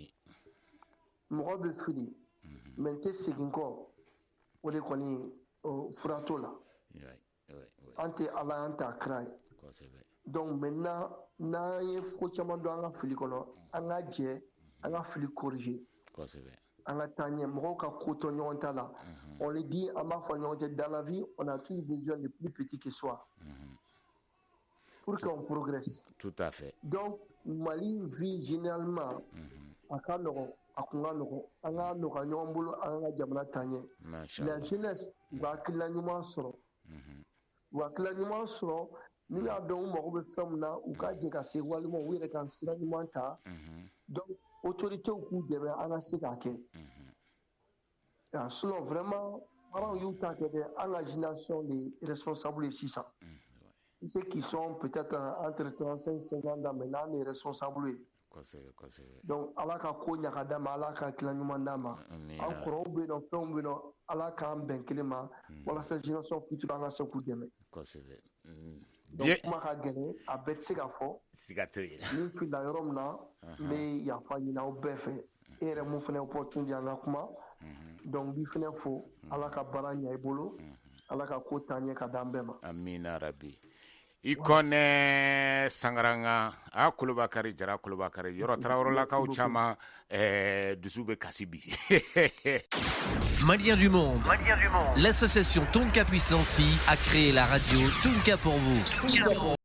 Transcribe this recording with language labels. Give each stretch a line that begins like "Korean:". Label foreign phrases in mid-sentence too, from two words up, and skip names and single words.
Bambara: mɔgɔ bɛ fili mɛ n tɛ segin kɔ o de kɔni fura t'o la an tɛ ala an t'a kira ye donc maintenant n'an ye ko caman dɔn an ka fili kɔnɔ an ka jɛ an ka fili corriger an ka taa ɲɛ mɔgɔw ka ko tɔ ɲɔgɔn ta la
French: on le dit
Bambara: an b'a fɔ ɲɔgɔn cɛ
French: dans la vie on a toujours besoin de plus petit que soi pour qu'on progresse tout à fait
Bambara: donc mali vie généralement a ka nɔgɔn a kun ka nɔgɔn an ka nɔgɔya ɲɔgɔn bolo an ka jamana taa ɲɛ
French: la jeunesse
Bambara: u ka hakilina ɲuman sɔrɔ u ka hakilina ɲuman sɔrɔ n'u y'a dɔn u mago bɛ fɛn min na u ka jɛ ka se walima u yɛrɛ ka sira ɲuman ta donc autorités k'u dɛmɛ an ka se k'a kɛ
French: sinon vraiment
Bambara: parents y'u ta kɛ dɛ an ka
French: génération de responsable
Bambara: ye sisan
French: ceux qui sont peut-être entre 35 50 ans maintenant
Bambara: an de responsable ye donc ala ka ko ɲaga d'a ma ala ka hakilina ɲuman d'a ma an kɔrɔw bɛ yen nɔ fɛnw bɛ yen nɔ ala k'an bɛn kelen ma walasa
French: génération future
Bambara: an ka se k'u dɛmɛ donc kuma ka gɛlɛn a bɛɛ tɛ se ka fɔ ni filila yɔrɔ min na n bɛ yafa ɲini aw bɛɛ fɛ e yɛrɛ mun fana opportunité an ka kuma donc n b'i fana fo ala ka baara ɲɛ i bolo ala ka ko taa ɲɛ ka d'an bɛɛ ma amina rabi i kɔnɛ sangaranga a Kolobakari Jara Kolobakari yɔrɔ Tarawelelakaw caman dusu bɛ kasi bi
French: Maliens du monde, l'association Tonka Puissance a créé la radio Tonka pour vous.